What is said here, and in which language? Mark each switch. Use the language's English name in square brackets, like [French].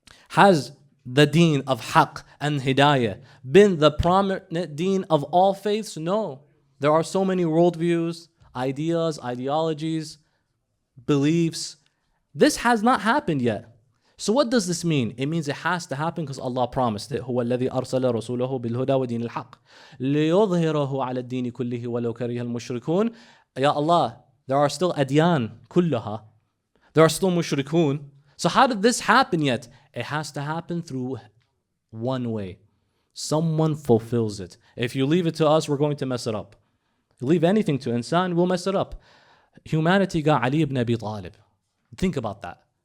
[English] Has the deen of haqq and hidayah been the prominent deen of all faiths? No. There are so many worldviews, ideas, ideologies, beliefs. This has not happened yet. So what does this mean? It means it has to happen because Allah promised it. [Arabic] هو الذي أرسل رسوله بالهدى ودين الحق ليظهره على الدين كله ولو كره المشركون. [English] Ya Allah, there are still adyan [Arabic] كلها. [English] There are still mushrikun. So how did this happen yet? It has to happen through one way. Someone fulfills it. If you leave it to us, we're going to mess it up. You leave anything to insan, we'll mess it up. Humanity got Ali ibn Abi Talib. Think about that.